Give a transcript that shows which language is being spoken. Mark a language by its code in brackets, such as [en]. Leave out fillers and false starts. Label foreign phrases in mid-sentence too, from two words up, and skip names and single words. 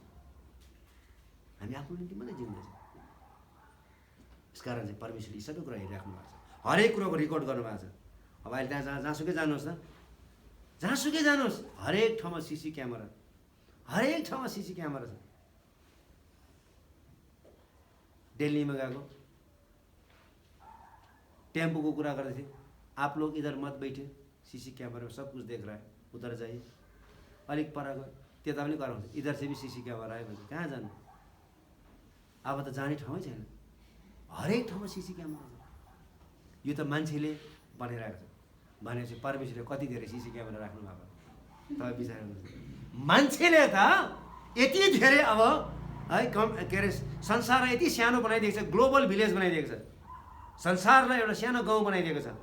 [ne] हामी आफ्नो निम्ति मात्रै जिउँदैछौँ। यसकारण चाहिँ परमेश्वरले सबै कुरा हेरिराख्नु भएको छ, हरेक कुरोको रेकर्ड गर्नुभएको छ। अब अहिले त्यहाँ जहाँसुकै जानुहोस् न, जहाँसुकै जानुहोस्, हरेक ठाउँमा सिसी क्यामेरा, हरेक ठाउँमा सिसी क्यामेरा छ। दिल्लीमा गएको टेम्पोको कुरा गर्दै थिएँ, [hi] आप लोग इधर मत बैठे, सीसी कैमरा में सब कुछ देख रहा है, उधर जाइए। [ne] अलिक पर गयो, त्यता पनि गराउँछ, [hi] इधर से भी [ne] सीसी क्यामेरा आयो भन्छ। कहाँ जानु? अब त जाने ठाउँै छैन, हरेक ठाउँमा सीसी क्यामेरा छ। यो त मान्छेले बनाइरहेको छ। भनेपछि परमेश्वरले कति धेरै सीसी क्यामेरा राख्नु भएको तपाईँ विचार गर्नुहोस्। मान्छेले त यति धेरै अब है के अरे संसारलाई यति सानो बनाइदिएको छ, [en] global village [ne] बनाइदिएको छ, संसारलाई एउटा सानो गाउँ बनाइदिएको छ।